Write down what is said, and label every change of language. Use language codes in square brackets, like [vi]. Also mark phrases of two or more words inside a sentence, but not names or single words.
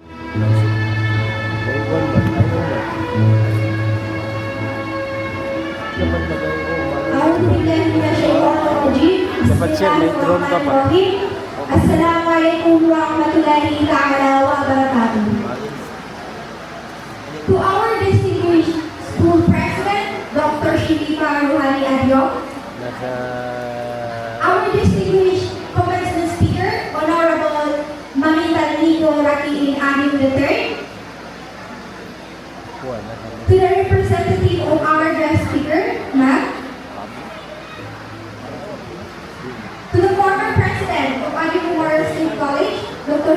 [tl] Dapat siya, may drone ka pa. [ar] السلام عليكم ورحمة الله تعالى وبركاته. [en] To our distinguished school president, Dr. Adiong, our distinguished commencement speaker, Honorable Mamita Nico Rakiin Adiong III, to the representative of our guest speaker, ma'am, to the former president of Adiong State College, Dr.